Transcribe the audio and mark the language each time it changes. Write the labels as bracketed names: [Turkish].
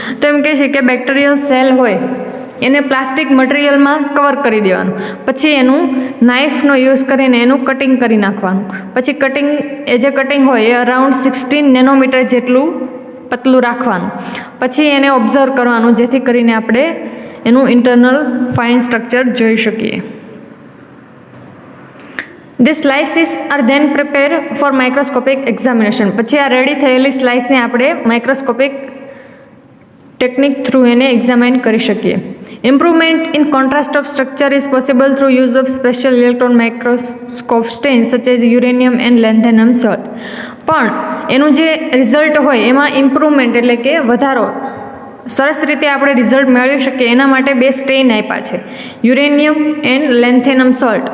[Gujarati] તો એમ કહે છે કે બેક્ટેરિયલ સેલ હોય એને પ્લાસ્ટિક મટીરિયલમાં કવર કરી દેવાનું, પછી એનું નાઇફનો યુઝ કરીને એનું કટિંગ કરી નાખવાનું. પછી જે કટિંગ હોય એ અરાઉન્ડ 16 નેનોમીટર જેટલું પતલું રાખવાનું. પછી એને ઓબ્ઝર્વ કરવાનું જેથી કરીને આપણે એનું ઇન્ટરનલ ફાઇન સ્ટ્રક્ચર જોઈ શકીએ. [English] These slices are then prepared for microscopic examination. [Gujarati] પછી આ રેડી થયેલી સ્લાઇસને આપણે માઇક્રોસ્કોપિક ટેકનિક થ્રુ એને એક્ઝામાઇન કરી શકીએ. [English] Improvement in contrast of structure is possible through use of special electron microscope stains such as uranium and lanthanum salt. [Gujarati] પણ એનું જે રિઝલ્ટ હોય એમાં ઇમ્પ્રુવમેન્ટ એટલે કે વધારો, સરસ રીતે આપણે રિઝલ્ટ મેળવી શકીએ એના માટે બે સ્ટેઇન આપ્યા છે, યુરેનિયમ એન્ડ લેન્થેનમ સોલ્ટ.